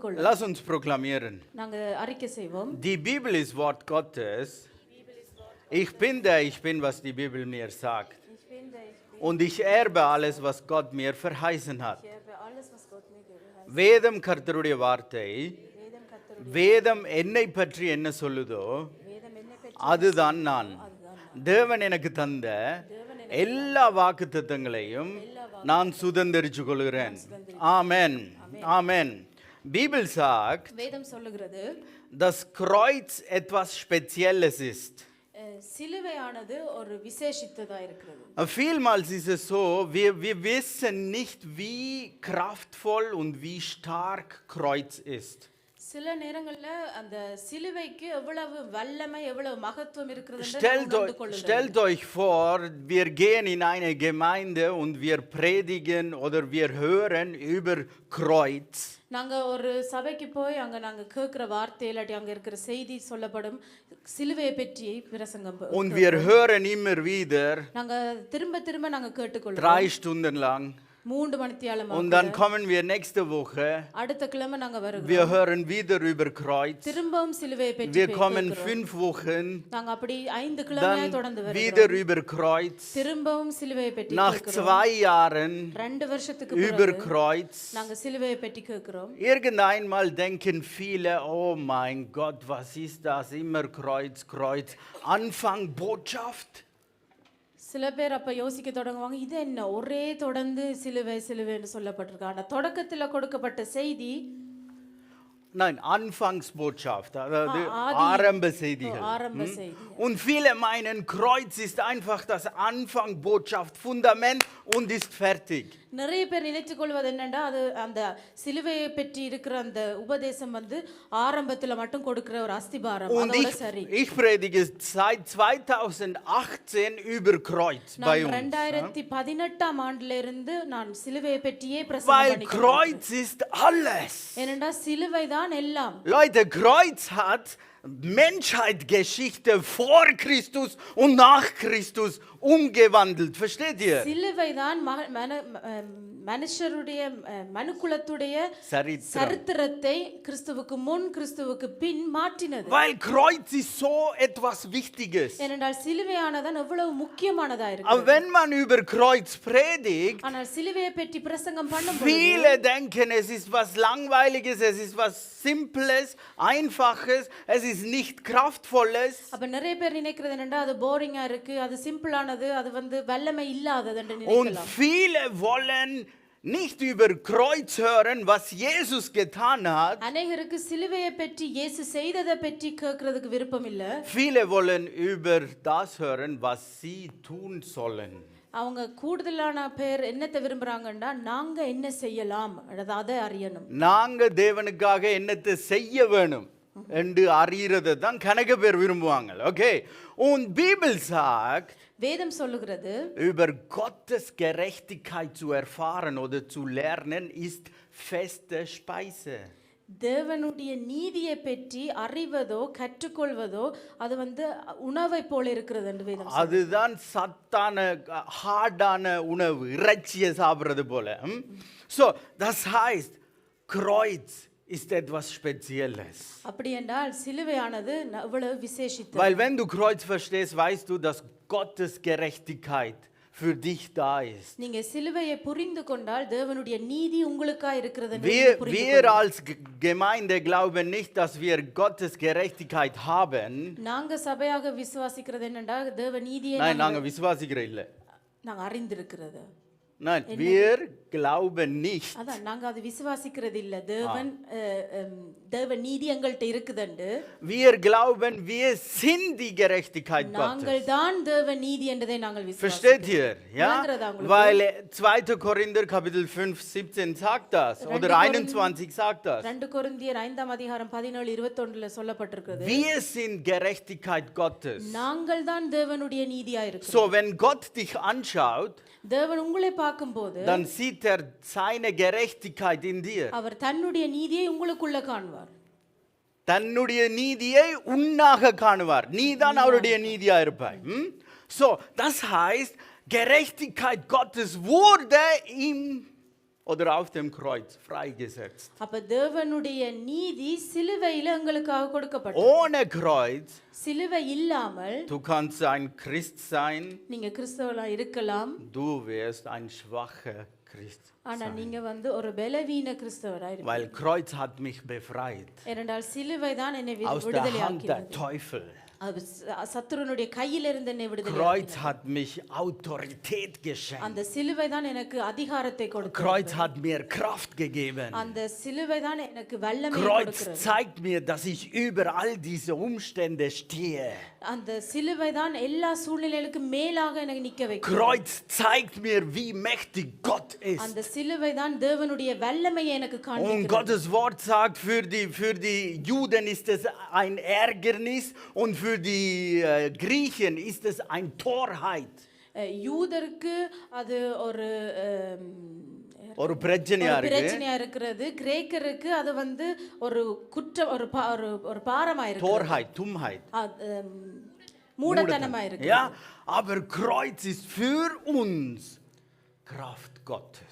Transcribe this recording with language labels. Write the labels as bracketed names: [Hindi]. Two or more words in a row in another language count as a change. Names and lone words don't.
[Tamil] கொள்ள [German] Lass uns proklamieren. [Tamil] நாங்க அறிக்கை செய்வோம். [German] Die Bibel ist Wort Gottes. Ich bin, was die Bibel mir sagt. Und ich erbe alles, was Gott mir verheißen hat. [Tamil] வேதம் கர்த்தருடைய வார்த்தை. வேதம் என்னை பற்றி என்ன சொல்லுதோ அதுதான் நான். தேவன் எனக்கு தந்த எல்லா வாக்குத்தத்தங்களையும் நான் சுதந்தரிச்சு கொள்கிறேன். ஆமென். ஆமென். [German] Bibel sagt, [Tamil] வேதம் சொல்லுகிறது, [German] dass Kreuz etwas Spezielles ist. [Tamil] சிலுவையானது ஒரு விசேஷித்ததா இருக்கிறது. [German] Vielmals ist es so, wir wissen nicht, wie kraftvoll und wie stark Kreuz ist. [Tamil] சில நேரங்கள்ல அந்த சிலுவைக்கு எவ்வளவு வல்லமை எவ்வளவு மகத்துவம் இருக்கிறது. [German] Stellt euch vor, wir gehen in eine Gemeinde und wir predigen oder wir hören über Kreuz. [Tamil] நாங்க ஒரு சபைக்கு போய் அங்க நாங்க கேக்குற வார்த்தை இல்லாட்டி அங்க இருக்கிற செய்தி சொல்லப்படும் சிலுவையை பற்றி பிரசங்கம். [German] Und wir hören immer wieder. [Tamil] நாங்க திரும்ப நாங்க கேட்டுக்கொள்றோம். [German] 3 Stunden lang. [Tamil] 3 மணித்தியாலம். [German] Und dann kommen wir nächste Woche. [Tamil] அடுத்த கிழமை நாங்க வருகிறோம். [German] Wir hören wieder über Kreuz. [Tamil] திரும்பவும் சிலுவையை பற்றி. [German] Wir kommen 5 Wochen. [Tamil] நாங்க அப்படி 5 கிழமையாய் தொடர்ந்து வருகிறோம். [German] Wieder über Kreuz. [Tamil] திரும்பவும் சிலுவையை பற்றி [German] Nach 2 Jahren. [Tamil] 2 வருஷத்துக்கு [German] über Kreuz. [Tamil] நாங்க சிலுவையை பற்றி கேக்குறோம். [German] Irgendeinmal denken viele, oh mein Gott, was ist das? Immer Kreuz, Kreuz. Anfang Botschaft. [Tamil] சில பேர் அப்ப யோசிக்க தொடங்குவாங்க, இது என்ன ஒரே தொடர்ந்து சிலுவைன்னு சொல்லப்பட்டிருக்கு. ஆனா தொடக்கத்துல கொடுக்கப்பட்ட செய்தி, [German] nein, Anfangsbotschaft, [Tamil] ஆரம்ப செய்திகள். [German] Und viele meinen, Kreuz ist einfach das Anfangsbotschaft, Fundament und ist fertig. [Tamil] நிறைய பேர் நினைத்துக் கொள்வது என்னன்னா, அது அந்த சிலுவையை பற்றி இருக்கிற அந்த உபதேசம் ஆரம்பத்துல மட்டும் கொடுக்கிற ஒரு அஸ்திபாரம். அதோட சரி. [German] Ich predige seit 2018 über Kreuz bei uns. [Tamil] 2018 ஆண்டுல இருந்து நான் சிலுவையை பற்றியே பிரசங்கம் பண்ணிக்கிறேன். [German] Weil Kreuz ist alles. [Tamil] ஏனென்றா சிலுவை தான் எல்லாம். [German] Leute, Kreuz hat Menschheitsgeschichte vor Christus und nach Christus umgewandelt. Versteht ihr? [Tamil] சிலுவை தான் மனுஷருடைய மனுக்குலத்துடைய சரித்திரத்தை கிறிஸ்துவுக்கு முன் கிறிஸ்துவுக்கு பின் மாற்றினது. [German] Weil Kreuz ist so etwas Wichtiges. [Tamil] ஏனென்றால் சிலுவையானது எவ்வளவு முக்கியமானதா இருக்கு. [German] Aber wenn man über Kreuz predigt, [Tamil] ஆனால் சிலுவையை பற்றி பிரசங்கம் பண்ணும்போது [German] viele denken, es ist was Langweiliges, es ist was Simples, Einfaches, es ist nicht Kraftvolles. [Tamil] அப்ப நிறைய பேர் நினைக்கிறது என்னன்னா, அது போரிங்கா இருக்கு, அது சிம்பிளானது, அது வல்லமை இல்லாதது என்று நினைக்கலாம். [German] Und viele wollen nicht über Kreuz hören, was Jesus getan hat. [Tamil] அநேகருக்கு சிலுவையை பற்றி இயேசு செய்ததை பற்றி கேட்கிறதுக்கு விருப்பம் இல்ல. [German] Viele wollen über das hören, was sie tun sollen. [Tamil] அவங்க கூடுதலான பேர் என்னத்தை விரும்புறாங்கன்னா, நாங்க என்ன செய்யலாம் அதை அறியணும். நாங்க தேவனுக்காக என்னத்தை செய்ய வேணும் என்று அறியறதை தான் கணக்க பேர் விரும்புவாங்க. ஓகே. [German] Und Bibel sagt, [Tamil] வேதம் சொல்லுகிறது, [German] über Gottes Gerechtigkeit zu erfahren oder zu lernen ist feste Speise. [Tamil] தேவனுடைய நீதியை பற்றி அறிவதோ கற்றுக்கொள்வதோ அது உணவை போல இருக்கிறது என்று வேதம் சொல்லுகிறது. அதுதான் சத்தான ஹார்டான உணவு, இறைச்சியை சாப்பிடுறது போல. [German] So, das heißt, Kreuz ist etwas Spezielles. [Tamil] அப்படி என்றால் சிலுவையானது அவ்வளவு விசேஷித்தது. [German] Weil wenn du Kreuz verstehst, weißt du, dass Gottes Gerechtigkeit für dich da ist. [Tamil] நீங்க சிலுவையை புரிந்து கொண்டால் தேவனுடைய நீதி உங்களுக்காக இருக்கிறது என்று புரிந்து [German] Wir als Gemeinde glauben nicht, dass wir Gottes Gerechtigkeit haben. [Tamil] நாங்க சபையாக விசுவாசிக்கிறது என்னன்னா, தேவ நீதியை நாங்க விசுவாசிக்கிறோம் இல்ல, நாங்க அறிந்திருக்கிறது. [German] Nein, wir glauben nicht. [Tamil] அதான் நாங்க அது விசுவாசிக்கிறது இல்ல. தேவ நீதி எங்கள்ட்ட இருக்குதுண்டு. [German] Wir glauben, wir sind die Gerechtigkeit Gottes. [Tamil] நாங்கள் தான் தேவ நீதி என்றதை நாங்கள் விசுவாசிக்கிறோம். [German] Versteht ihr? Ja? Weil 2. Korinther Kapitel 5:17 sagt das oder 21 sagt das. [Tamil] 2 கொரிந்தியர் 5ஆம் அதிகாரம் 17:21ல சொல்லப்பட்டிருக்கிறது. [German] Wir sind Gerechtigkeit Gottes. [Tamil] நாங்கள் தான் தேவனுடைய நீதியா இருக்கிறோம். [German] So wenn Gott dich anschaut, [Tamil] தேவன் உங்களை பார்க்கும்போது [German] dann sieht er seine Gerechtigkeit in dir. [Tamil] அவர் தன்னுடைய நீதியை உங்களுக்குள்ள காண்பார். தன்னுடைய நீதியை உன்னாக காணுவார். நீ தான் அவருடைய நீதியா இருப்பாய். [German] So, das heißt, Gerechtigkeit Gottes wurde ihm oder auf dem Kreuz freigesetzt. [Tamil] அப்ப தேவனுடைய நீதி சிலுவையில எங்களுக்காக கொடுக்கப்பட்டது. [German] Ohne Kreuz, [Tamil] சிலுவை இல்லாமல் [German] du kannst ein Christ sein, [Tamil] நீங்க கிறிஸ்தவலா இருக்கலாம், [German] du wirst ein schwacher Christ [Tamil] ஆனா [German] sein. [Tamil] நீங்க வந்து ஒரு பலவீன கிறிஸ்தவரா இருப்பீங்க. [German] Weil Kreuz hat mich befreit [Tamil] ஏனென்றால் சிலுவை தான் என்னை [German] aus der [Tamil] விடுதலை [German] Hand der [Tamil] ஆக்கியது. [German] Teufel. [Tamil] அது சத்துருனுடைய கையிலிருந்து என்னை விடுதலை [German] Kreuz [Tamil] ஆக்கினது. [German] hat mich Autorität geschenkt. [Tamil] அந்த சிலுவை தான் எனக்கு அதிகாரத்தை கொடுத்தது. [German] Kreuz hat mir Kraft gegeben. [Tamil] அந்த சிலுவை தான் எனக்கு வல்லமை [German] Kreuz [Tamil] கொடுக்கிறது. [German] zeigt mir, dass ich über all diese Umstände stehe. [Tamil] அந்த சிலுவை தான் எல்லா சூழ்நிலைகளுக்கும் மேலாக எனக்கு நிக்க வைக்கும். [German] Kreuz zeigt mir, wie mächtig Gott ist. [Tamil] அந்த சிலுவை தான் தேவனுடைய வல்லமையை எனக்கு [German] Und [Tamil] காண்பிக்கிறது. [German] Gottes Wort sagt, für die Juden ist es ein Ärgernis und für die Griechen ist es ein Torheit. [Tamil] யூதருக்கு அது ஒரு ஒரு பிரச்சனையா இருக்கு. பிரச்சனையா இருக்கிறது. கிரேக்கருக்கு அது வந்து ஒரு குற்றம், ஒரு பாரமா இருக்கு. [German] Torheit, Dummheit. [Tamil] மூடத்தனமா இருக்கு. [German] Ja, aber Kreuz ist für uns Kraft Gottes.